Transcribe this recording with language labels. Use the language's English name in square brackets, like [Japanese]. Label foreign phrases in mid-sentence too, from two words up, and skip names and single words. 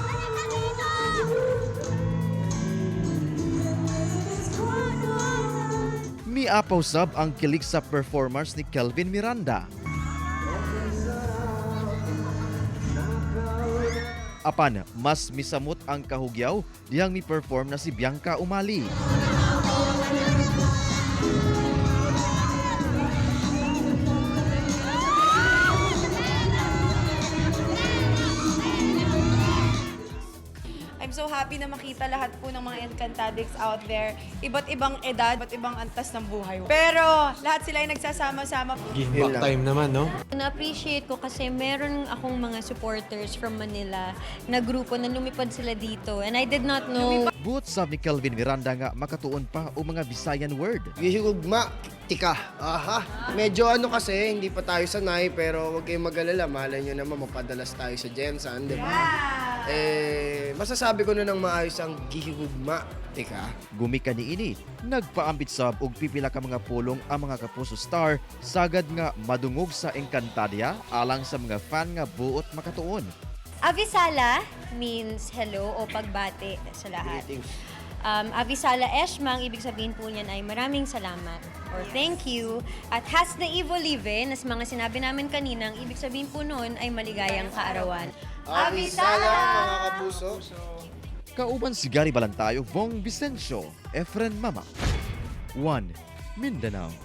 [Cebuano] Miapaw sab ang kilig sa performance ni Kelvin Miranda. Apan, mas misamot ang kahugyaw diyang mi-perform na si Bianca Umali. [English] I'm so happy [Filipino] na makita lahat po ng mga Encantadicts [English] out there. [Filipino] Iba't ibang edad, iba't ibang antas ng buhay. Pero lahat sila ay nagsasama-sama. [English] Give back time naman, no? [Filipino] Na-appreciate ko kasi meron akong mga [English] supporters from Manila [Filipino] na grupo na lumipad sila dito. [English] And I did not know. [Cebuano] Buot sab ni Kelvin Miranda nga makatuon pa o mga Visayan word. Gihugma, tika. Aha. [Filipino] Medyo ano kasi, hindi pa tayo sanay, pero huwag kayong mag-alala. Mahalay nyo naman, mapadalas tayo sa Gensan, di ba? Masasabi ko na ng maayos ang gihugma, [Cebuano] tika. Gumika ni ini, nagpaambit sab og pipila ka mga pulong ang mga Kapuso star sagad nga madungog sa Encantadia alang sa mga fan nga buot makatuon. [Filipino] Avisala [English] means hello [Filipino] o pagbati sa lahat. Avisala Eshma, ang ibig sabihin po niyan ay maraming salamat or [English] thank you. [Filipino] At has the evil live, as mga sinabi namin kanina, ang ibig sabihin po noon ay maligayang kaarawan. Avisala, mga kapuso. [Cebuano] Kauban si Gary Balantayo, Vong Vicencio, Efren Mama. 1. Mindanao.